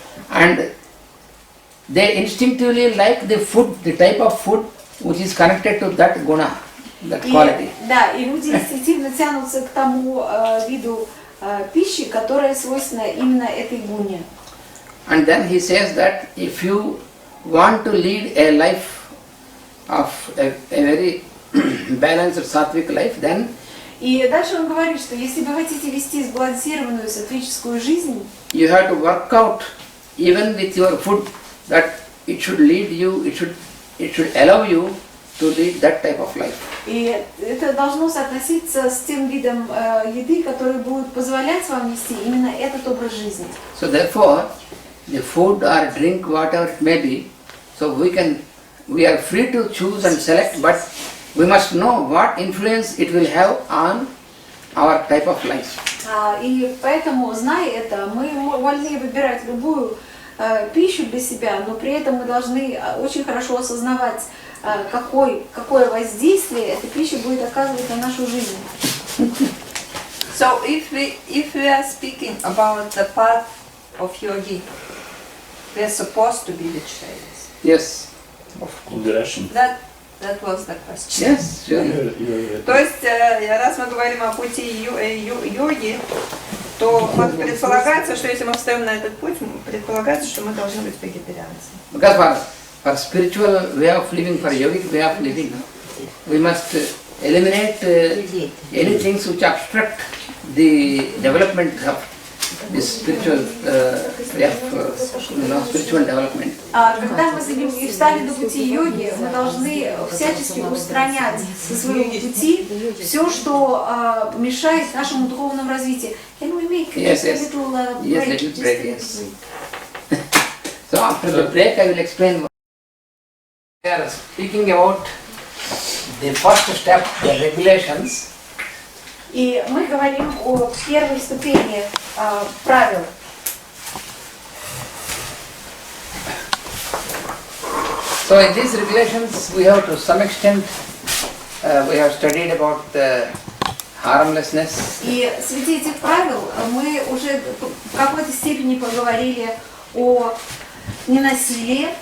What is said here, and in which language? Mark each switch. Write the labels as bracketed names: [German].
[English] And they instinctively like the food, the type of food which is connected to that guna, that quality. [Russian] И люди инстинктивно тянутся к тому виду пищи, которая свойственна именно этой гуне. [English] And then he says that if you want to lead a life of a very balanced sattvic life, then [Russian] И дальше он говорит, что если вы хотите вести сбалансированную сатвическую жизнь, [English] you have to work out even with your food that it should lead you, it should allow you to lead that type of life. [Russian] и это должно соотноситься с тем видом еды, который будет позволять вам вести именно этот образ жизни. [English] So therefore, the food or drink, whatever it may be, so we are free to choose and select, but we must know what influence it will have on our type of life. [Russian] И поэтому, зная это, мы вольны выбирать любую пищу для себя, но при этом мы должны очень хорошо осознавать, какое воздействие эта пища будет оказывать на нашу жизнь. [English] So if we are speaking about the path of yogi, we are supposed to be vegetarians. Yes. In the Russian. That was the question. Yes, sure. [Russian] То есть, раз мы говорим о пути йоги, то вот предполагается, что если мы встаем на этот путь, предполагается, что мы должны быть вегетарианцами. [English] Because for spiritual way of living, for yogic way of living, we must eliminate any things which obstruct the development of this spiritual way of spiritual development. [Russian] Когда мы встали на пути йоги, мы должны всячески устранять со своего пути все, что мешает нашему духовному развитию. [English] Can we make Yes, just a little break? Yes, little break, yes. So after the break, I will explain. We are speaking about the first step, the regulations. [Russian] И мы говорим о первой ступени правил. [English] So in these regulations, we have to some extent we have studied about harmlessness. [Russian] И среди этих правил мы уже в какой-то степени поговорили о ненасилии,